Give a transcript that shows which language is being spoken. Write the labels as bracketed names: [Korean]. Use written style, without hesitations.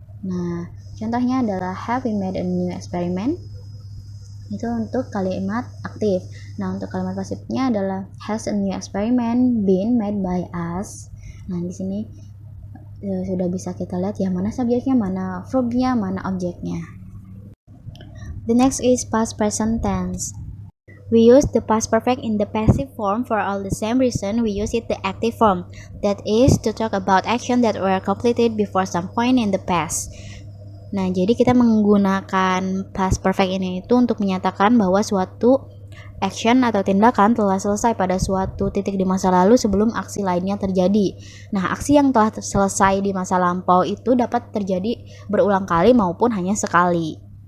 [Indonesian] Nah, contohnya adalah [English] have we made a new experiment. [Indonesian] Itu untuk kalimat aktif. Nah, untuk kalimat pasifnya adalah [English] has a new experiment been made by us. [Indonesian] Nah, di sini sudah bisa kita lihat ya mana subjeknya, mana verbnya, mana objeknya. [English] The next is past present tense. We use the past perfect in the passive form for all the same reason we use it the active form. That is to talk about action that were completed before some point in the past. [Indonesian] Nah, jadi kita menggunakan past perfect ini itu untuk menyatakan bahwa suatu action atau tindakan telah selesai pada suatu titik di masa lalu sebelum aksi lainnya terjadi. Nah, aksi yang telah selesai di masa lampau itu dapat terjadi berulang kali maupun hanya sekali.